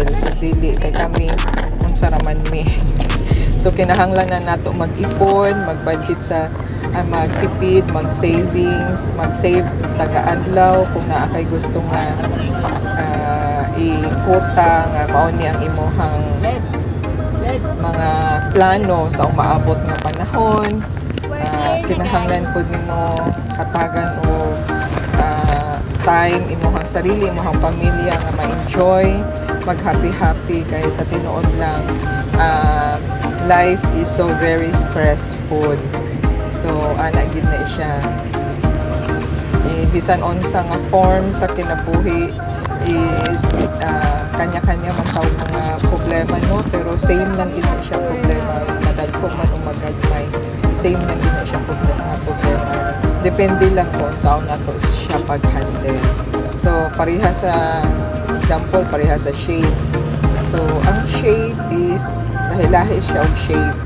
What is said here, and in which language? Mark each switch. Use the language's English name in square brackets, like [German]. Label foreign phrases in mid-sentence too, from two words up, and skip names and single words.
[Cebuano] So dili kay kami unsa raman mi. So kinahanglan na nato mag-ipon, mag-budget sa magtipid, mag-savings, mag-save taga-adlaw kung naa kay gusto nga ikota nga mao ni ang imuhang mga plano sa umaabot nga panahon. Kinahanglan pud nimo katagan o time imuhang sarili, imuhang pamilya nga ma-enjoy, mag-happy kay sa tinuod lang [English] life is so very stressful. [Cebuano] So ana gid na siya. Bisan unsa nga form sa kinabuhi is kanya-kanya man taw mga problema, no, pero same lang gid na siya problema, madagko man o magagmay, same lang gid na siya problema. Depende lang kung saan nato siya pag-handle. So pareha sa example, pareha sa shape. So ang shape is lahi-lahi siya og shape.